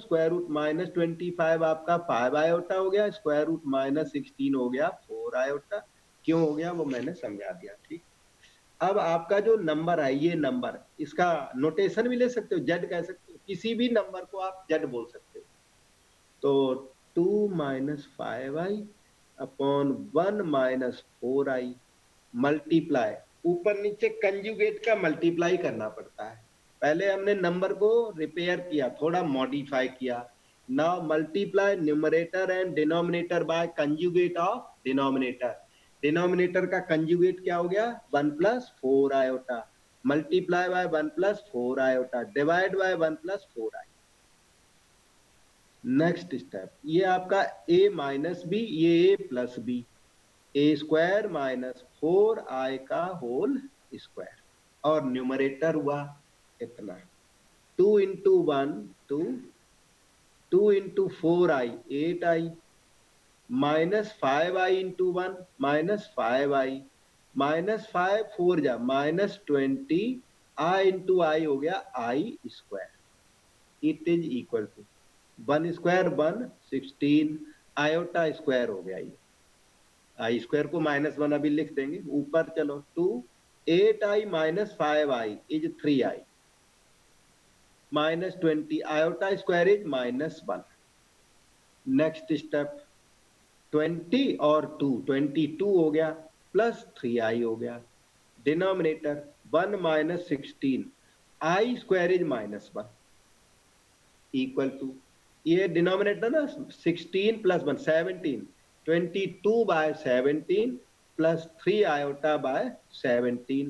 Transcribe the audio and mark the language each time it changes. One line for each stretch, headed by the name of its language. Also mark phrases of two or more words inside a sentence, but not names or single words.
English: square root
Hindi: -25 आपका 5 आयोटा हो गया,
English: square root
Hindi: -16 हो गया 4 आयोटा। क्यों हो गया वो मैंने समझा दिया, ठीक। अब आपका जो नंबर है, ये नंबर, इसका नोटेशन भी ले सकते हो, जेड कह सकते हो, किसी भी नंबर को आप जेड बोल सकते हो। तो 2 -
English: 5i upon 1 - 4i multiply,
Hindi: ऊपर नीचे कंजुगेट का मल्टीप्लाई करना पड़ता है। पहले हमने नंबर को रिपेयर किया, थोड़ा मॉडिफाई किया।
English: Now multiply numerator and denominator by conjugate of denominator. डिनोमिनेटर का कंजुगेट क्या हो गया? 1 + 4 आयोटा, multiply by 1 + 4 iota, divide by 1 + 4i. next step, ये आपका a - b, ये a + b, a² - 4i का whole square, और न्यूमरेटर हुआ इतना, 2 × 1 2, 2 × 4i 8i, -5i × 1 -5i, -5 4 जा -20, i × i हो गया i²। it is equal to 1² 1 16 iota square
Hindi: हो गया ये।
English: i square
Hindi: को -1 अभी लिख देंगे ऊपर। चलो 2 8i - 5i इज 3i, -20 आयोटा स्क्वायर इज -1।
English: next step,
Hindi: 20 और 2 22 हो गया, प्लस 3i हो गया। डिनोमिनेटर
English: 1 - 16 i square is -1 equal to,
Hindi: ये डिनोमिनेटर ना 16 + 1 17, 22/17
English: plus 3 iota by 17.